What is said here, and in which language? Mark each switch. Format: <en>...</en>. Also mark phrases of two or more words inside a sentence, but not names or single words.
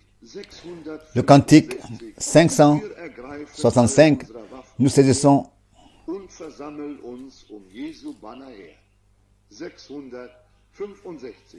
<fr>Le cantique 565, nous saisissons</fr> <de>und versammel uns Jesu Banner her. 665.</de>